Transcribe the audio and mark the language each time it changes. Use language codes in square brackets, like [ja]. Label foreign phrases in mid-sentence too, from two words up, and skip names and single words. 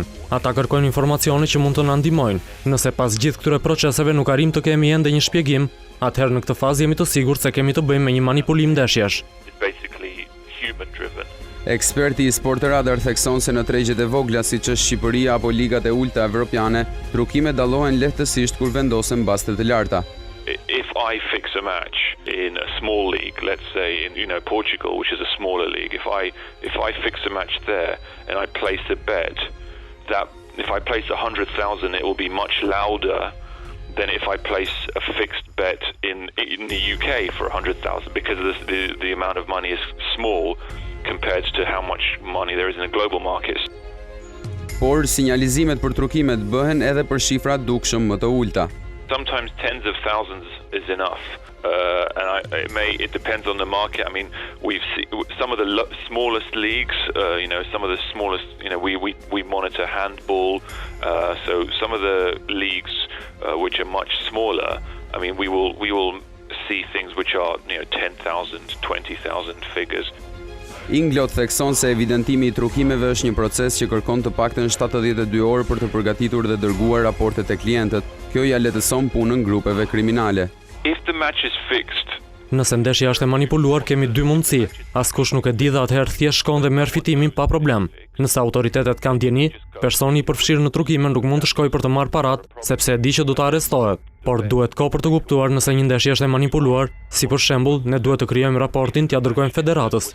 [sq] Ata kërkojnë informacione që mund të na ndihmojnë. Nëse pas gjithë këtyre proceseve nuk arrim të kemi ende një shpjegim, atëherë në këtë fazë jemi të sigurt se kemi të bëjmë me një manipulim ndeshjesh. Eksperti I Sport Radar thekson se në tregjet e vogla siç është Shqipëria apo ligat e ulta evropiane, trukimet dallohen lehtësisht kur vendosen baste të larta. [en] If I fix a match in a small league, let's say in Portugal, which is a smaller league, if I fix a match there and I place a bet, that if I place 100,000, it will be much louder than if I place a fixed bet in the UK for 100,000, because the amount of money is small compared to how much money there is in the global markets. [sq] Por sinjalizimet për trukimet bëhen edhe për shifra dukshëm më të ulta. [en] Sometimes tens of thousands is enough, and it depends on the market. I mean, we've seen some of the smallest leagues. Some of the smallest. We monitor handball. So some of the leagues which are much smaller. I mean, we will see things which are 10,000, 20,000 figures. [sq] Inglot thekson se evidentimi I trukimeve është një proces që kërkon të paktën 72 orë për të përgatitur dhe dërguar raportet e klientët. Kjo ja lehtëson punën grupeve kriminale. [en] If the match is fixed, [sq] nëse ndeshja është e manipuluar, kemi dy mundësi. Askush nuk e di dhe atëherë thjesht shkon dhe merr fitimin pa problem. Nëse autoritetet kanë dieni, personi I përfshirë në trukime nuk mund të shkojë për të marrë parat, sepse e di që do të arrestohet. Por duhet kohë për të kuptuar nëse një ndeshje është e manipuluar, si për shembull, ne duhet të krijojmë raportin, t'ia dërgojmë federatës.